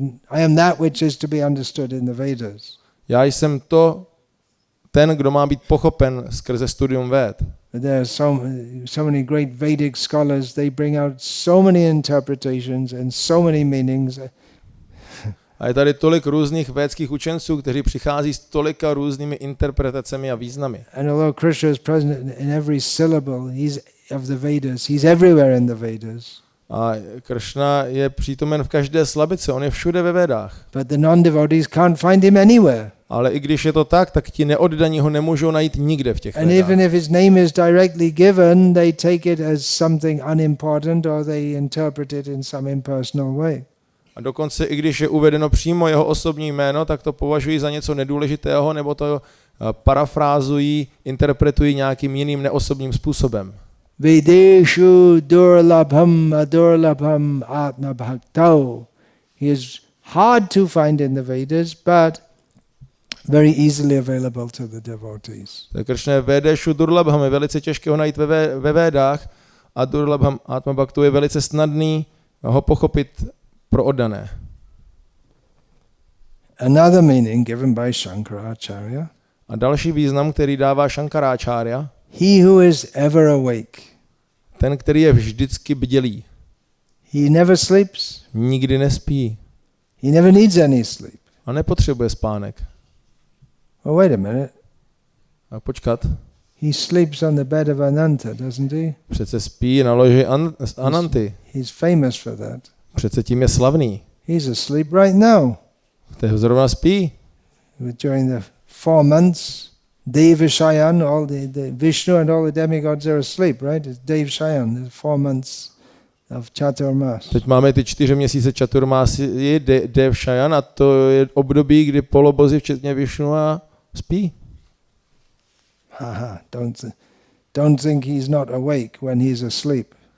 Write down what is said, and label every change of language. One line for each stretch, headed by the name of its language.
English: I am that which is to be understood in the Vedas.
Czech: Já jsem ten, kdo má být pochopen skrze studium Véd.
English: There are so many great Vedic scholars, they bring out so many interpretations and so many meanings.
Czech: A je tady tolik různých védských učenců, kteří přichází s tolika různými interpretacemi a významy.
English: And although Krishna is present in every syllable of the Vedas, he's everywhere in the Vedas.
Czech: A Krishna je přítomen v každé slabice, on je všude ve Védách.
English: But the non-devotees can't find him anywhere.
Czech: Ale i když je to tak ti neoddaní ho nemůžou najít nikde v těch
English: And
Czech: Védách.
English: even if his name is directly given, they take it as something unimportant or they interpret it in some impersonal way.
Czech: A dokonce i když je uvedeno přímo jeho osobní jméno, tak to považují za něco nedůležitého, nebo to parafrázují, interpretují nějakým jiným neosobním způsobem.
Sanskrit: Vedeshu durlabham atma bhaktau.
English: He is hard to find in the Vedas, but very easily available to the devotees.
Czech: Tak Kršna je
Sanskrit: Vedeshu durlabham,
Czech: je velice těžké ho najít ve Védách a
Sanskrit: durlabham atma bhaktu
Czech: je velice snadný ho pochopit pro oddané.
English: Another meaning given by Shankaracharya.
Czech: A další význam, který dává Shankaracharya,
English: He who is ever awake.
Czech: ten, který je vždycky bdělý.
English: He never sleeps.
Czech: Nikdy nespí.
English: He never needs any sleep.
Czech: A nepotřebuje spánek.
English: Oh, wait a minute.
Czech: A počkat.
English: He sleeps on the bed of Ananta, doesn't he?
Czech: Přece spí na loži Ananty.
English: He's famous for that.
Czech: Přece tím je slavný.
English: He's asleep right now.
Czech: Teď zrovna spí.
English: During the 4 months, Deva Shayan, all the Vishnu and all the demigods are asleep, right? It's Deva Shayan, the 4 months of Chaturmas.
Czech: Teď máme ty 4 měsíce Chaturmásy, Dev Shayan, a to je období, kdy polobozy, včetně Vishnu, spí.
English: Haha, don't think he's not awake when he's asleep.